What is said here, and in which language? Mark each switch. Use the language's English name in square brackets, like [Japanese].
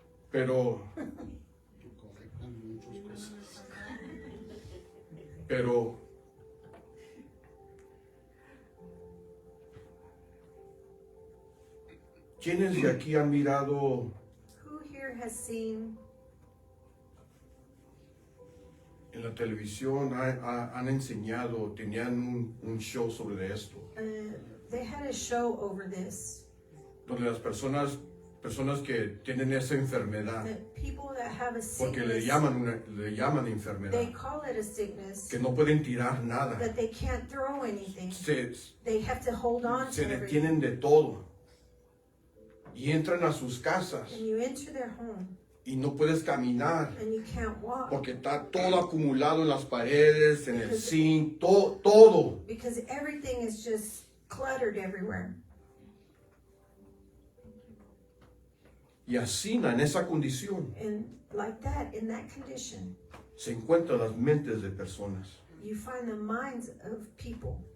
[Spanish] Pero ¿quiénes de aquí han mirado [English] Who here has seen [Spanish] en la televisión, han enseñado, tenían un show sobre esto, [English] they had a show over this, [Spanish] donde las personas que tienen esa enfermedad, [English] that people that have a [Spanish] porque le [English] sickness, [Spanish] llaman enfermedad, [English] they call it a sickness, [Spanish] que no pueden tirar nada, [English] that they can't throw anything. [Spanish] se [English] They have to hold on to everything. [Spanish] detienen de todo y entran a sus casas [English] And you enter their home [Spanish] y no puedes caminar [English] and you can't walk [Spanish] porque está todo acumulado en las paredes, en el zinc, todo. [English] because everything is just cluttered everywhere. [Spanish] Y así, en esa condición, [English] And like that, in that condition, [Spanish] se encuentran las mentes de personas. [English] you find the minds of people